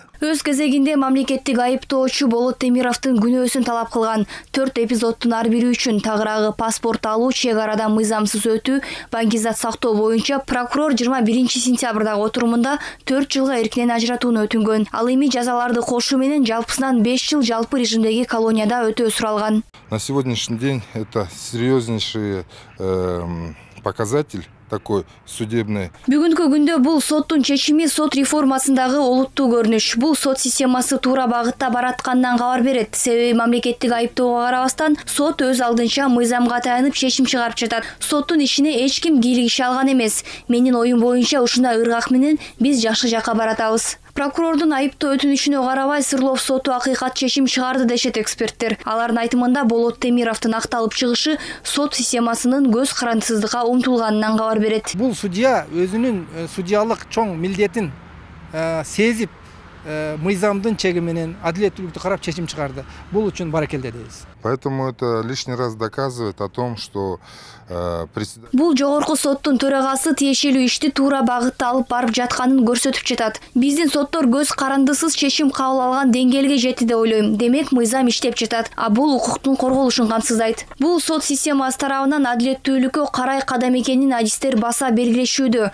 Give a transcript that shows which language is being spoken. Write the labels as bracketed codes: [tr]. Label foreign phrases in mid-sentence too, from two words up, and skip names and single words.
[ky] Өз кезегинде мамлекеттик айыптоочу Болот Темировдун күнөөсүн талап кылган 4 эпизоддун ар бири үчүн тагыраагы паспорт алуу, чек арадан мыйзамсыз өтүү, Баңгизат сактоо боюнча прокурор 21 сентябрдагы отурумунда 4 жылга эркинен ажыратууну өтүнгөн. Ал эми жазаларды кошуу менен жалпысынан 5 жыл жалпы режимдеги колонияда өтөө суралган. [ru] На сегодняшний день это серьезнейший показатель такой судебный. [ky] Бүгүнкү күндө бул соттун чечими сот реформасындагы олуттуу көрүнүш. Бул сот системасы туура багытта бараткандан кабар берет. Себеби мамлекеттик айыптоого карабастан сот өз алдынча мыйзамга таянып чечим чыгарып жатат. Соттун ишине эч ким кийлигише алган эмес. Менин оюм боюнча ушундай ыргак менен биз жакшы жакка баратабыз. Прокурордун айыптоо өтүнүшүнө карабай Свердлов соту акыйкат чечим чыгарды дешет эксперттер. Алардын айтымында Болот Темировдун акталып чыгышы сот системасынын көз карандысыздыкка умтулганынан кабар берет. Бул судья өзүнүн судьялык чоң милдетин сезип, мыйзамдын чеги менен адилеттүүлүктү карап чечим чыгарды. Бул үчүн баракелде дейбиз. [ru] Поэтому это лишний раз доказывает о том, что [ky] бул жогорку соттун төрагасы тиешелүү ишти туура багытта алып барып жатканын көрсөтүп жатат. Биздин соттор көз карандысыз чечим кабыл алган деңгээлге жетти деп ойлойм. Демек мыйзам иштеп жатат, а бул укуктун корголушун камсыздайт. Бул сот системасы тарабынан адилеттүүлүккө карай кадам экенин адистер баса белгилешүүдө.